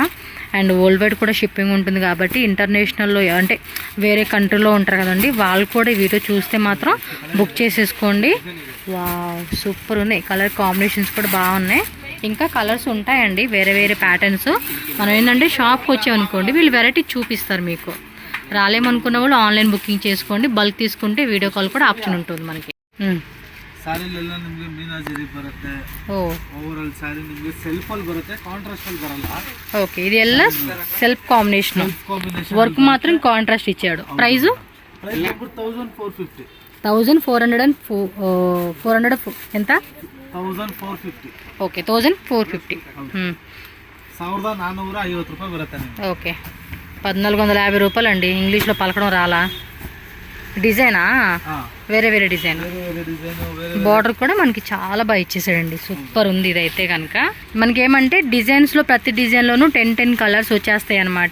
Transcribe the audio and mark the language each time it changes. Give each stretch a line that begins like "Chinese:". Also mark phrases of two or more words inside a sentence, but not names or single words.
English: and world wide
Telugu: కూడా షిప్పింగ్ ఉంటుంది కాబట్టి ఇంటర్నేషనల్లో అంటే వేరే కంట్రీలో ఉంటారు కదండి, వాళ్ళు కూడా ఈ వీడియో చూస్తే మాత్రం బుక్ చేసేసుకోండి. వావ్, సూపర్ ఉన్నాయి.
English: colour combinations
Telugu: కూడా బాగున్నాయి. ఇంకా కలర్స్ ఉంటాయండి, వేరే వేరే ప్యాటర్న్స్. మనం ఏంటంటే షాప్కి వచ్చామనుకోండి, వీళ్ళు వెరైటీ చూపిస్తారు మీకు. రాలేమనుకున్న వాళ్ళు
English: online booking
Telugu: చేసుకోండి. బల్క్ తీసుకుంటే
English: video call
Telugu: కూడా ఆప్షన్ ఉంటుంది మనకి.
Kannada: ಸ್ಯಾರಿಲೆಲ್ಲ ನಿಮಗೆ ಮೀನಾಜರಿ ಬರುತ್ತೆ.
English: over all saree
Kannada: ನಿಮಗೆ ಸೆಲ್ಫ್ ಅಲ್ಲಿ ಬರುತ್ತೆ, ಕಾಂಟ್ರಾಸ್ಟ್ ಅಲ್ಲಿ ಬರಲ್ಲ.
Telugu: ఓకే, ఇది ಎಲ್ಲ
English: self combination.
Telugu: వర్క్ మాత్రం కాంట్రాస్ట్ ఇచ్చాడు. ప్రైస్ 1450. 1400 ఎంత? 1450. ఓకే, 1450.
Kannada: 1450 ರೂಪಾಯಿ ಬರುತ್ತೆ ನಿಮಗೆ.
Telugu: ఓకే, 1450 రూపాయలు అండి. ఇంగ్లీష్లో పలకడం రాలా? డిజైనా? వేరే వేరే డిజైన్. బార్డర్ కూడా మనకి చాలా బాగా ఇచ్చేసాడండి, సూపర్ ఉంది. ఇదైతే కనుక మనకి ఏమంటే డిజైన్స్లో ప్రతి డిజైన్లోనూ 10 కలర్స్ వచ్చేస్తాయి అనమాట.